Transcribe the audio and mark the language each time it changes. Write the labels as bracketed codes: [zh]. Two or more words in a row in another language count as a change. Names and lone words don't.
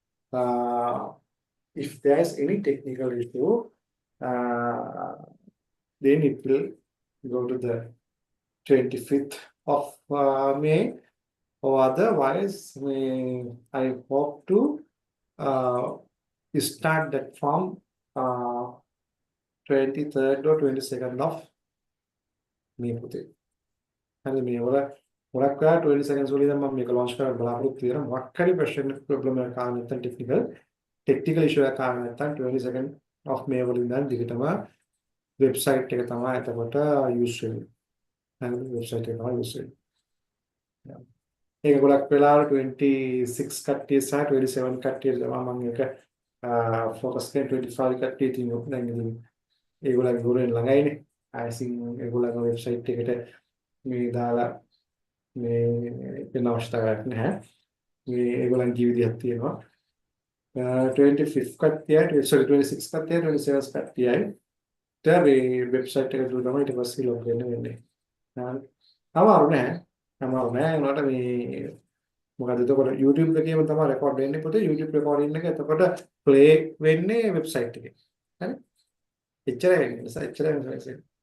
[en] If there is any technical issue, then it will go to the 25th of May, or otherwise, I hope to start that from 23rd or 22nd of May. [si] හරි මේ වල ගොඩක් වෙලා 20 seconds වලින් දැන් මම මේක launch කරන්න බලාපොරොත්තු වෙනවා. මොකක් හරි problem එකක් ආව නැත්නම් [en] technical issue [si] එකක් ආව නැත්නම් [en] 20 second of May [si] වලින් දැන් දිගටම website එක තමයි එතකොට use වෙන්නේ. හරි website එක තමයි use වෙන්නේ. ඒක ගොඩක් වෙලාවට 26 කට්ටිය සහ 27 කට්ටිය තමයි මම මේක focus කරන්නේ 25 කට්ටිය තියෙනවා. දැන් ඉතින් ඒගොල්ලන්ගේ ගුරුන් ළඟයිනේ. [en] I think [si] ඒගොල්ලන්ගේ website එකට මේ දාලා මේ වෙන අවශ්‍යතාවයක් නැහැ. මේ ඒගොල්ලන්ගේ විදිහක් තියෙනවා. 25 කට්ටිය, sorry 26 කට්ටිය, 27 කට්ටියයි. මේ වෙබ්සයිට් එක තුල තමයි ඊට පස්සේ log වෙන්න වෙන්නේ. අමාරු නෑ. අමාරු නෑ. උනාට මේ මොකද එතකොට YouTube එකේම තමයි රෙකෝඩ් වෙන්නේ පොතේ. YouTube රෙකෝඩින් එක එතකොට play වෙන්නේ වෙබ්සයිට් එකේ. හරි? එච්චරයි වෙන්නේ. එච්චරයි වෙන්නේ.